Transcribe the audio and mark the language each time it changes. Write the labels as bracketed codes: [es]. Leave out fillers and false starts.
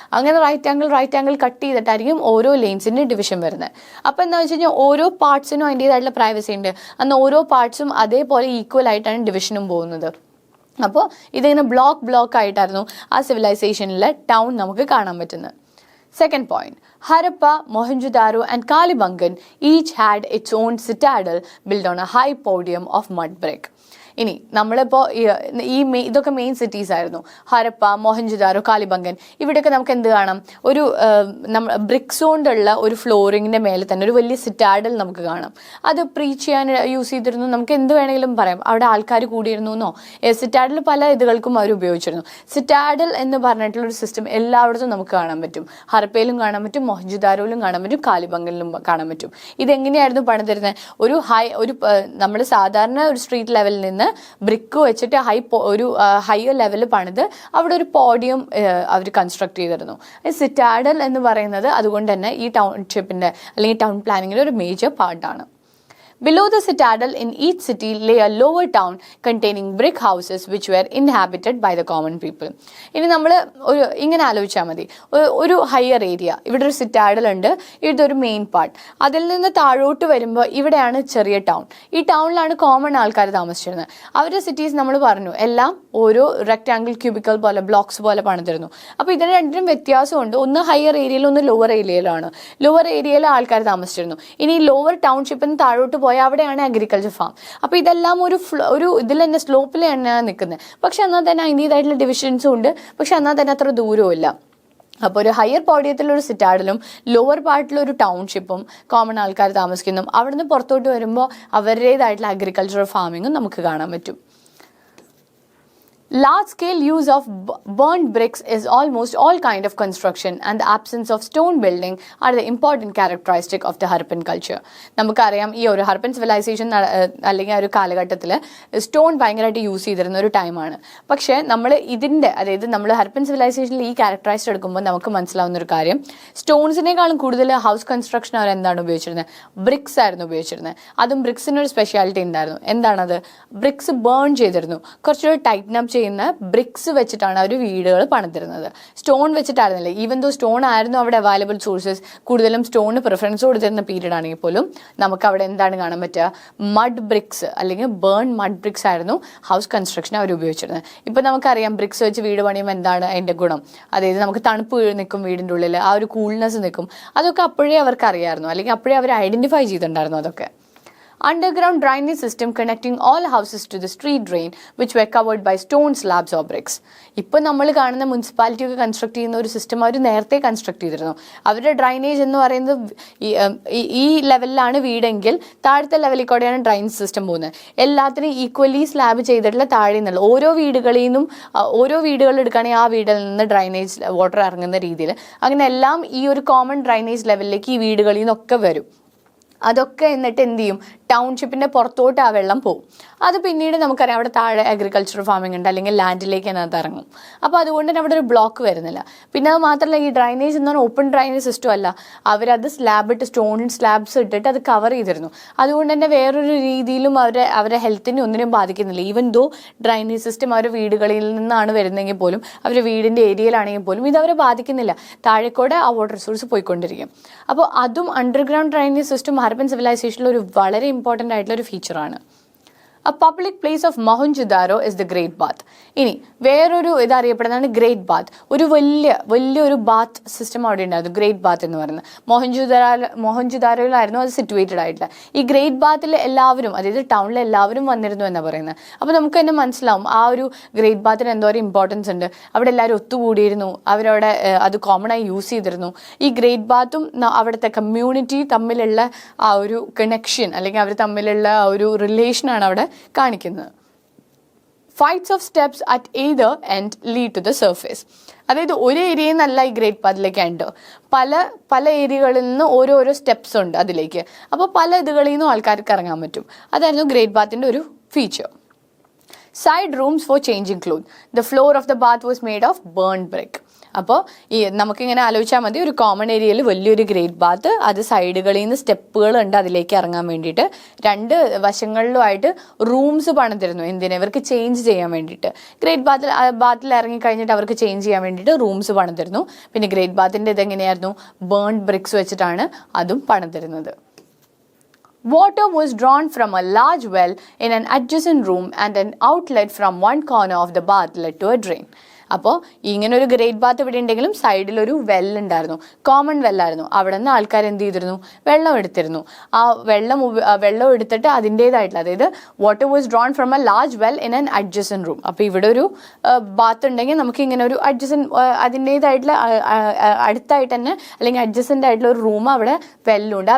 [ml] അങ്ങനെ right angle cut ചെയ്തിട്ടായിരിക്കും ഓരോ ലൈൻസിൻ്റെ division വരുന്നത്. അപ്പോൾ എന്താ വെച്ച് കഴിഞ്ഞാൽ ഓരോ പാർട്സിനും അതിൻ്റേതായിട്ടുള്ള പ്രൈവസി ഉണ്ട്. അന്ന് ഓരോ പാർട്സും അതേപോലെ ഈക്വൽ ആയിട്ടാണ് ഡിവിഷനും പോകുന്നത്. അപ്പോൾ ഇതിങ്ങനെ ബ്ലോക്ക് ആയിട്ടായിരുന്നു ആ സിവിലൈസേഷനിലെ ടൗൺ നമുക്ക് കാണാൻ പറ്റുന്നത്. [en] Second point, Harappa, Mohenjo-daro and Kalibangan each had its own citadel built on a high podium of mud brick. [ml] ഇനി നമ്മളിപ്പോൾ ഇതൊക്കെ മെയിൻ സിറ്റീസ് ആയിരുന്നു. ഹരപ്പ, മോഹൻജുദാരോ, കാലിബംഗൻ, ഇവിടെയൊക്കെ നമുക്ക് എന്ത് കാണാം? ഒരു ബ്രിക്സ് കൊണ്ടുള്ള ഒരു ഫ്ലോറിങ്ങിൻ്റെ മേലെ തന്നെ ഒരു വലിയ സിറ്റാഡൽ നമുക്ക് കാണാം. അത് പ്രീച്ച് ചെയ്യാൻ യൂസ് ചെയ്തിരുന്നു. നമുക്ക് എന്ത് വേണമെങ്കിലും പറയാം. അവിടെ ആൾക്കാർ കൂടിയിരുന്നു എന്നോ. സിറ്റാഡൽ പല ഇതുകൾക്കും അവർ ഉപയോഗിച്ചിരുന്നു. സിറ്റാഡൽ എന്ന് പറഞ്ഞിട്ടുള്ളൊരു സിസ്റ്റം എല്ലായിടത്തും നമുക്ക് കാണാൻ പറ്റും. ഹരപ്പയിലും കാണാൻ പറ്റും, മോഹൻജുദാരോയിലും കാണാൻ പറ്റും, കാലിബംഗനിലും കാണാൻ പറ്റും. ഇതെങ്ങനെയായിരുന്നു പണിതിരുന്നത്? നമ്മൾ സാധാരണ ഒരു സ്ട്രീറ്റ് ലെവലിൽ നിന്ന് ബ്രിക്ക് വെച്ചിട്ട് ഹയർ ലെവലിൽ പണിത് അവിടെ ഒരു പോഡിയം അവർ കൺസ്ട്രക്ട് ചെയ്തിരുന്നു. സിറ്റാഡൽ എന്ന് പറയുന്നത് അതുകൊണ്ട് തന്നെ ഈ ടൗൺഷിപ്പിന്റെ അല്ലെങ്കിൽ ടൗൺ പ്ലാനിങ്ങിന്റെ ഒരു മേജർ പാർട്ടാണ്. [en] Below the citadel in each city lay a lower town containing brick houses which were inhabited by the common people. [ml] ഇനി നമ്മൾ ഇങ്ങനെ ആലോചിച്ചാൽ മതി. ഒരു ഹയർ ഏരിയ, ഇവിടെ ഒരു സിറ്റാഡൽ ഉണ്ട്, ഇതൊരു മെയിൻ പാർട്ട്. അതിൽ നിന്ന് താഴോട്ട് വരുമ്പോൾ ഇവിടെയാണ് ചെറിയ ടൗൺ. ഈ ടൗണിലാണ് കോമൺ ആൾക്കാർ താമസിച്ചിരുന്നത്. അവരുടെ സിറ്റീസ് നമ്മൾ പറഞ്ഞു എല്ലാം ഓരോ റെക്ടാങ്കിൾ ക്യൂബിക്കൽ പോലെ ബ്ലോക്സ് പോലെ പണിതിരുന്നു. അപ്പോൾ ഇതിന് രണ്ടിനും വ്യത്യാസമുണ്ട്. ഒന്ന് ഹയർ ഏരിയയിലും ഒന്ന് ലോവർ ഏരിയയിലാണ്. ലോവർ ഏരിയയിൽ ആൾക്കാർ താമസിച്ചിരുന്നു. ഇനി ലോവർ ടൗൺഷിപ്പിന് താഴോട്ട് പോയാൽ അവിടെയാണ് അഗ്രികൾച്ചർ ഫാം. അപ്പോൾ ഇതെല്ലാം ഒരു ഇതിൽ തന്നെ സ്ലോപ്പിൽ തന്നെയാണ് നിൽക്കുന്നത്. പക്ഷെ എന്നാൽ തന്നെ അതിൻ്റേതായിട്ടുള്ള ഡിവിഷൻസും ഉണ്ട്. പക്ഷെ എന്നാൽ തന്നെ അത്ര ദൂരവും ഇല്ല. അപ്പോൾ ഒരു ഹയർ പോഡിയത്തിലൊരു സിറ്റാഡലും ലോവർ പാർട്ടിലൊരു ടൗൺഷിപ്പും കോമൺ ആൾക്കാർ താമസിക്കുന്നു. അവിടുന്ന് പുറത്തോട്ട് വരുമ്പോൾ അവരുടേതായിട്ടുള്ള അഗ്രികൾച്ചറൽ ഫാമിങ്ങും നമുക്ക് കാണാൻ പറ്റും. [en] Large-scale use of burnt bricks is almost all kind of construction, and the absence of stone building are the important characteristic of the Harappan culture. [ml] നമുക്കറിയാം ഈ ഒരു ഹർപ്പൻ സിവിലൈസേഷൻ അല്ലെങ്കിൽ ആ ഒരു കാലഘട്ടത്തിൽ സ്റ്റോൺ ഭയങ്കരമായിട്ട് യൂസ് ചെയ്തിരുന്ന ഒരു ടൈമാണ്. പക്ഷേ അതായത് നമ്മൾ ഹർപ്പൻ സിവിലൈസേഷനിൽ ഈ ക്യാരക്ടറൈസ്ഡ് എടുക്കുമ്പോൾ നമുക്ക് മനസ്സിലാവുന്ന ഒരു കാര്യം, സ്റ്റോൺസിനേക്കാളും കൂടുതൽ ഹൗസ് കൺസ്ട്രക്ഷൻ അവർ എന്താണ് ഉപയോഗിച്ചിരുന്നത്? ബ്രിക്സ് ആയിരുന്നു ഉപയോഗിച്ചിരുന്നത്. അതും ബ്രിക്സിനൊരു സ്പെഷ്യാലിറ്റി ഉണ്ടായിരുന്നു. എന്താണത്? ബ്രിക്സ് ബേൺ ചെയ്തിരുന്നു. കുറച്ചുകൂടി ടൈറ്റൻ അപ്പ് ചെയ്യുന്ന ബ്രിക്സ് വെച്ചിട്ടാണ് അവർ വീടുകൾ പണിതിരുന്നത്. സ്റ്റോൺ വെച്ചിട്ടായിരുന്നില്ല. ഈവൻ ദോ സ്റ്റോൺ ആയിരുന്നു അവിടെ അവൈലബിൾ സോഴ്സസ്, കൂടുതലും സ്റ്റോണിന് പ്രിഫറൻസ് കൊടുത്തിരുന്ന പീരീഡ് ആണെങ്കിൽ പോലും നമുക്ക് അവിടെ എന്താണ് കാണാൻ പറ്റുക? മഡ് ബ്രിക്സ് അല്ലെങ്കിൽ ബേൺ മഡ് ബ്രിക്സ് ആയിരുന്നു ഹൗസ് കൺസ്ട്രക്ഷൻ അവർ ഉപയോഗിച്ചിരുന്നത്. ഇപ്പം നമുക്കറിയാം ബ്രിക്സ് വെച്ച് വീട് പണിയുമ്പോൾ എന്താണ് അതിൻ്റെ ഗുണം? അതായത് നമുക്ക് തണുപ്പ് നിൽക്കും വീടിൻ്റെ ഉള്ളിൽ, ആ ഒരു കൂൾനെസ് നിൽക്കും. അതൊക്കെ അപ്പോഴേ അവർക്ക് അറിയാമായിരുന്നു, അല്ലെങ്കിൽ അപ്പോഴേ അവർ ഐഡൻറ്റിഫൈ ചെയ്തിട്ടുണ്ടായിരുന്നു അതൊക്കെ. [en] Underground drainage system connecting all houses to the street drain which were covered by stone slabs or bricks. [ml] ഇപ്പോൾ നമ്മൾ കാണുന്ന മുനിസിപ്പാലിറ്റി ഒക്കെ കൺസ്ട്രക്ട് ചെയ്യുന്ന ഒരു സിസ്റ്റം അവർ നേരത്തെ കൺസ്ട്രക്ട് ചെയ്തിരുന്നു. അവരുടെ ഡ്രൈനേജ് എന്ന് പറയുന്നത് ഈ ലെവലിലാണ് വീടെങ്കിൽ താഴത്തെ ലെവലിൽ കൂടെയാണ് ഡ്രൈനേജ് സിസ്റ്റം പോകുന്നത്. എല്ലാത്തിനും ഈക്വലി സ്ലാബ് ചെയ്തിട്ടുള്ള താഴെ നിന്നുള്ള ഓരോ വീടുകൾ എടുക്കുകയാണെങ്കിൽ ആ വീടിൽ നിന്ന് ഡ്രൈനേജ് വാട്ടർ ഇറങ്ങുന്ന രീതിയിൽ അങ്ങനെ എല്ലാം ഈ ഒരു കോമൺ ഡ്രൈനേജ് ലെവലിലേക്ക് ഈ വീടുകളിൽ നിന്നൊക്കെ വരും. അതൊക്കെ എന്നിട്ട് എന്ത് ചെയ്യും? ടൗൺഷിപ്പിൻ്റെ പുറത്തോട്ട് ആ വെള്ളം പോകും. അത് പിന്നീട് നമുക്കറിയാം അവിടെ താഴെ അഗ്രികൾച്ചർ ഫാമിംഗ് ഉണ്ട്, അല്ലെങ്കിൽ ലാൻഡിലേക്ക് അതിനകത്ത് ഇറങ്ങും. അപ്പോൾ അതുകൊണ്ട് തന്നെ അവിടെ ഒരു ബ്ലോക്ക് വരുന്നില്ല. പിന്നെ അത് മാത്രമല്ല, ഈ ഡ്രൈനേജ് എന്ന് പറഞ്ഞാൽ ഓപ്പൺ ഡ്രൈനേജ് സിസ്റ്റം അല്ല. അവരത് സ്റ്റോൺ സ്ലാബ്സ് ഇട്ടിട്ട് അത് കവർ ചെയ്തിരുന്നു. അതുകൊണ്ട് തന്നെ വേറൊരു രീതിയിലും അവരുടെ ഹെൽത്തിനെ ഒന്നിനും ബാധിക്കുന്നില്ല. ഈവൻ ദോ ഡ്രൈനേജ് സിസ്റ്റം അവരുടെ വീടുകളിൽ നിന്നാണ് വരുന്നതെങ്കിൽ പോലും, അവരുടെ വീടിൻ്റെ ഏരിയയിലാണെങ്കിൽ പോലും ഇതവരെ ബാധിക്കുന്നില്ല. താഴെക്കൂടെ ആ വാട്ടർ റിസോഴ്സ് പോയിക്കൊണ്ടിരിക്കും. അപ്പോൾ അതും അണ്ടർഗ്രൗണ്ട് ഡ്രൈനേജ് സിസ്റ്റം ഹർപ്പൻ സിവിലൈസേഷനിൽ ഒരു വളരെ ഇമ്പോർട്ടൻ്റ് ആയിട്ടുള്ള ഒരു ഫീച്ചറാണ്. [en] A public place of Mohenjo-daro is the Great Bath. [ml] ഇനി വേറൊരു ഇതറിയപ്പെടുന്നതാണ് ഗ്രേറ്റ് ബാത്ത്. ഒരു വലിയൊരു ബാത്ത് സിസ്റ്റം അവിടെ ഉണ്ടായിരുന്നു, ഗ്രേറ്റ് ബാത്ത് എന്ന് പറയുന്നത്. മോഹൻജുദാരോയിലായിരുന്നു അത് സിറ്റുവേറ്റഡ് ആയിട്ടുള്ള. ഈ ഗ്രേറ്റ് ബാത്തിൽ എല്ലാവരും, അതായത് ടൗണിലെ എല്ലാവരും വന്നിരുന്നു എന്നാണ് പറയുന്നത്. അപ്പോൾ നമുക്ക് തന്നെ മനസ്സിലാവും ആ ഒരു ഗ്രേറ്റ് ബാത്തിന് എന്തോരം ഇമ്പോർട്ടൻസ് ഉണ്ട്. അവിടെ എല്ലാവരും ഒത്തുകൂടിയിരുന്നു, അവരവിടെ അത് കോമൺ ആയി യൂസ് ചെയ്തിരുന്നു. ഈ ഗ്രേറ്റ് ബാത്തും അവിടുത്തെ കമ്മ്യൂണിറ്റി തമ്മിലുള്ള ആ ഒരു കണക്ഷൻ അല്ലെങ്കിൽ അവർ തമ്മിലുള്ള ആ ഒരു റിലേഷനാണ് അവിടെ കാണിക്കുന്നത്. [en] Flights of steps at either end lead to the surface. [ml] അതായത് ഒരു ഏരിയയിൽ നിന്നല്ല ഈ ഗ്രേറ്റ് ബാത്തിലേക്ക് ഉണ്ട്, പല ഏരിയകളിൽ നിന്ന് ഓരോരോ സ്റ്റെപ്സ് ഉണ്ട് അതിലേക്ക്. അപ്പോൾ പല ഇതുകളിൽ നിന്നും ആൾക്കാർക്ക് ഇറങ്ങാൻ പറ്റും. അതായിരുന്നു ഗ്രേറ്റ് ബാത്തിൻ്റെ ഒരു feature. [en] Side rooms for changing clothes. The floor of the bath was made of burnt brick. [ml] അപ്പോൾ ഈ നമുക്കിങ്ങനെ ആലോചിച്ചാൽ മതി, ഒരു കോമൺ ഏരിയയിൽ വലിയൊരു ഗ്രേറ്റ് ബാത്ത്, അത് സൈഡുകളിൽ നിന്ന് സ്റ്റെപ്പുകളുണ്ട് അതിലേക്ക് ഇറങ്ങാൻ വേണ്ടിയിട്ട്. രണ്ട് വശങ്ങളിലുമായിട്ട് റൂംസ് പണിതിരുന്നു. എന്തിനാ? ഇവർക്ക് ചേഞ്ച് ചെയ്യാൻ വേണ്ടിയിട്ട്. ഗ്രേറ്റ് ബാത്തിൽ ഇറങ്ങി കഴിഞ്ഞിട്ട് അവർക്ക് ചേഞ്ച് ചെയ്യാൻ വേണ്ടിയിട്ട് റൂംസ് പണിതിരുന്നു. പിന്നെ ഗ്രേറ്റ് ബാത്തിൻ്റെ ഇതെങ്ങനെയായിരുന്നു? ബേൺഡ് ബ്രിക്സ് വെച്ചിട്ടാണ് അതും പണിതിരുന്നത്. [en] Water was drawn from a large well in an adjacent room and an outlet from one corner of the bath led to a drain. [ml] അപ്പോൾ ഇങ്ങനെ ഒരു ഗ്രേറ്റ് ബാത്ത് ഇവിടെ ഉണ്ടെങ്കിലും സൈഡിലൊരു വെല്ലുണ്ടായിരുന്നു, കോമൺ വെല്ലായിരുന്നു. അവിടെ നിന്ന് ആൾക്കാർ എന്ത് ചെയ്തിരുന്നു? വെള്ളം എടുത്തിരുന്നു. ആ വെള്ളം എടുത്തിട്ട് അതിൻ്റേതായിട്ടുള്ള, അതായത് [en] Water was drawn from a large well in an adjacent room. [ml] അപ്പോൾ ഇവിടെ ഒരു ബാത്ത് ഉണ്ടെങ്കിൽ നമുക്ക് ഇങ്ങനെ ഒരു അതിൻ്റേതായിട്ടുള്ള അടുത്തായിട്ട് തന്നെ അല്ലെങ്കിൽ അഡ്ജസൻ്റ് ആയിട്ടുള്ള ഒരു റൂം അവിടെ വെല്ലുണ്ട്.